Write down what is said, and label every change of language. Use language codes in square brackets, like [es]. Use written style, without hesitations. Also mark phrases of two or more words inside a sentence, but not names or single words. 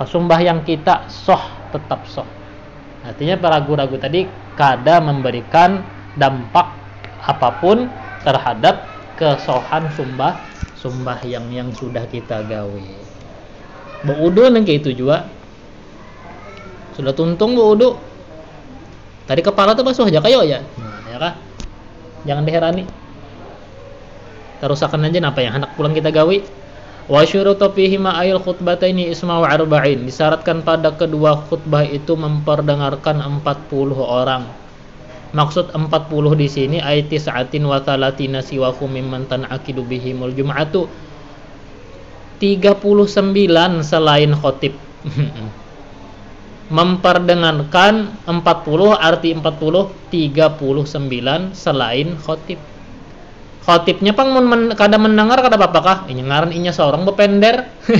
[bjn] Sembahyang kita tetap sah. Artinya ragu-ragu tadi kada memberikan dampak apapun terhadap kesohan sembahyang yang sudah kita gawe. Wudu nang kayak itu juga sudah tuntung wudu. Tadi kepala tuh basuh aja kayo ya. Nah, ya kah? Jangan diherani. Terusakan aja apa yang hendak pulang kita gawi. [ar] وشروط فيهما أي الخطبتين إسماع أربعين. [bjn] Disyaratkan pada kedua khutbah itu memperdengarkan 40 orang. Maksud 40 di sini [ar] أي تسعة وثلاثين سواه ممن تنعقد بهم الجمعة. [bjn] 39 selain khotib. Memperdengarkan 40 arti 40 39 selain khotib. Khotibnya pang kada mendengar kada apa-apa ini ngaran inya seorang bepender.